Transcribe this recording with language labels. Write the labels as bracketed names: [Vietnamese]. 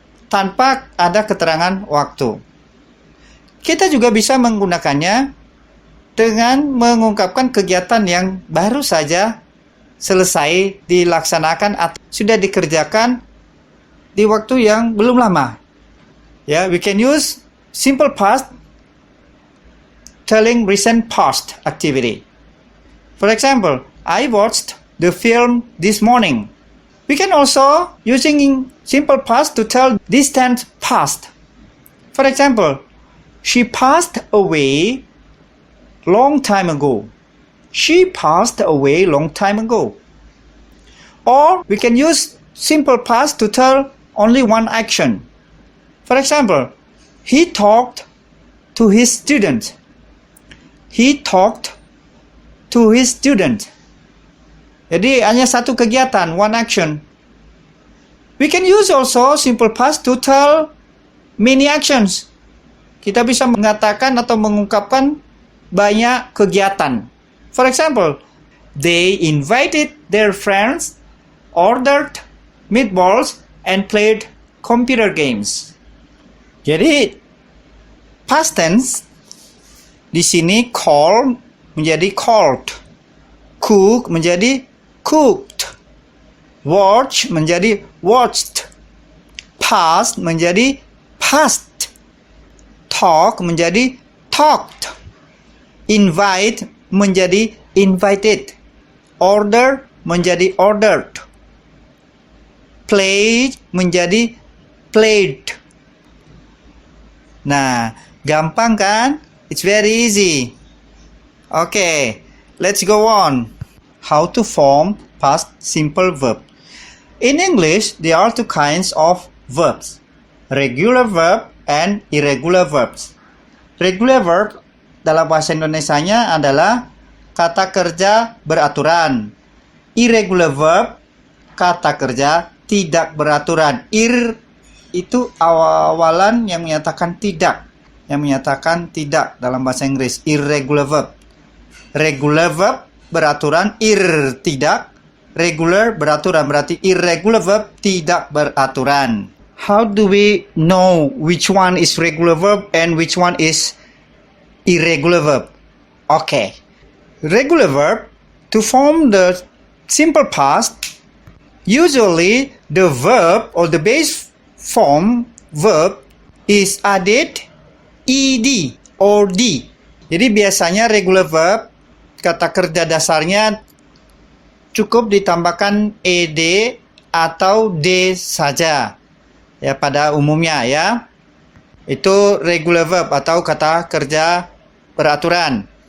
[Indonesian] Tanpa ada keterangan waktu. Kita juga bisa menggunakannya dengan mengungkapkan kegiatan yang baru saja selesai dilaksanakan atau sudah dikerjakan di waktu yang belum lama. [English] Ya, we can use simple past telling recent past activity. For example, I watched the film this morning. We can also using simple past to tell distant past. For example, she passed away long time ago. She passed away long time ago. Or we can use simple past to tell only one action. For example, he talked to his student. He talked to his student. [Indonesian] Jadi hanya satu kegiatan, [English] one action. We can use also simple past to tell many actions. [Indonesian] Kita bisa mengatakan atau mengungkapkan banyak kegiatan. [English] For example, they invited their friends, ordered meatballs, and played computer games. [Indonesian] Jadi past tense di sini call menjadi called, cook menjadi cooked, watch menjadi watched, past menjadi past, talk menjadi talked, invite menjadi invited, order menjadi ordered, play menjadi played. Nah, gampang kan? [English] It's very easy. Okay, let's go on. How to form past simple verb. In English, there are two kinds of verbs. Regular verb and irregular verbs. [Indonesian] Regular verb dalam bahasa Indonesianya adalah kata kerja beraturan. Irregular verb, kata kerja tidak beraturan. Ir itu awalan yang menyatakan tidak. Yang menyatakan tidak dalam bahasa Inggris. Irregular verb. Regular verb beraturan, tidak. Regular beraturan, berarti irregular verb tidak beraturan. [English] How do we know which one is regular verb and which one is irregular verb? Okay. Regular verb, to form the simple past, usually the verb or the base form verb is added ed or d. [Indonesian] Jadi biasanya regular verb, kata kerja dasarnya cukup ditambahkan ed atau d saja. Ya, pada umumnya ya. Itu regular verb atau kata kerja beraturan.